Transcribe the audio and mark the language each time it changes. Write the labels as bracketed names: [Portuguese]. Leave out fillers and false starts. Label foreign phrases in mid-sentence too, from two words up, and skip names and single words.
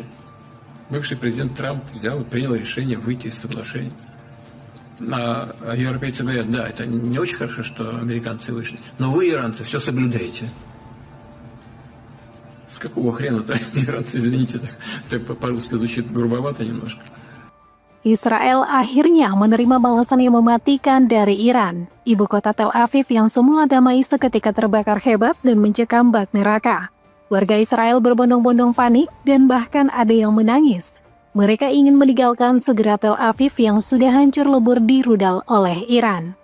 [Russian] Бывший президент Трамп принял решение выйти из соглашения. А европейцы говорят, да, это не очень хорошо, что американцы вышли, но вы, иранцы, все соблюдаете. С какого хрена-то иранцы, извините, так по-русски звучит грубовато немножко. [Indonesian] Israel akhirnya menerima balasan yang mematikan dari Iran. Ibu kota Tel Aviv yang semula damai seketika terbakar hebat dan mencekam bak neraka. Warga Israel berbondong-bondong panik dan bahkan ada yang menangis. Mereka ingin meninggalkan segera Tel Aviv yang sudah hancur lebur dirudal oleh Iran.